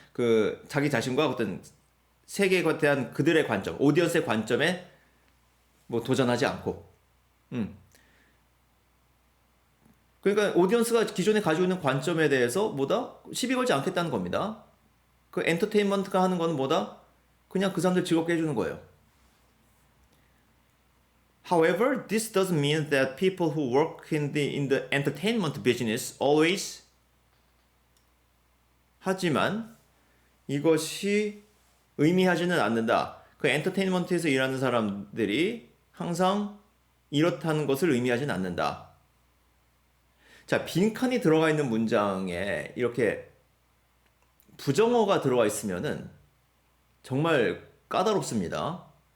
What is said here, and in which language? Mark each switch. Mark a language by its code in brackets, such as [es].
[ko] 그 자기 자신과 어떤 세계에 대한 그들의 관점, 오디언스의 관점에 뭐 도전하지 않고, 그러니까 오디언스가 기존에 가지고 있는 관점에 대해서 뭐다? 시비 걸지 않겠다는 겁니다. 그 엔터테인먼트가 하는 거는 뭐다? 그냥 그 사람들 즐겁게 해주는 거예요. [en] However, this doesn't mean that people who work in the entertainment business always. [ko] 하지만 이것이 의미하지는 않는다. 그 엔터테인먼트에서 일하는 사람들이 항상 이렇다는 것을 의미하지는 않는다. 자, 빈칸이 들어가 있는 문장에 이렇게 부정어가 들어가 있으면은 정말 까다롭습니다.